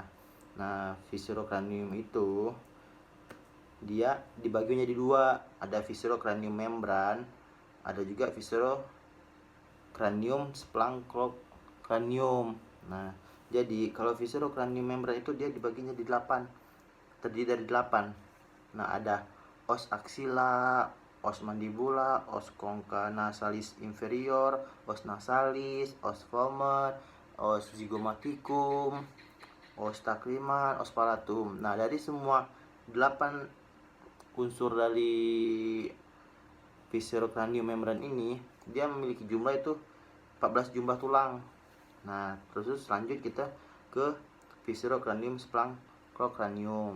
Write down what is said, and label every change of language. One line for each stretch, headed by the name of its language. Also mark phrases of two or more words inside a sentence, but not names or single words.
Indonesian: Nah, viscerocranium itu dia dibagi menjadi dua, ada viscerocranium membran, ada juga
Latin: viscerocranium splanchnocranium.
Indonesian: Nah, jadi kalau viscerocranium membran itu dia dibagi menjadi 8, terdiri dari 8. Nah, ada
Latin: os axilla, os mandibula, os concha nasalis inferior, os nasalis, os vomer, os zygomaticum, os tachyma, os palatum.
Indonesian: Nah, dari semua 8 unsur dari viscerocranium membran ini, dia memiliki jumlah itu 14 jumlah tulang. Nah, terus lanjut kita ke viscerocranium splanchnocranium.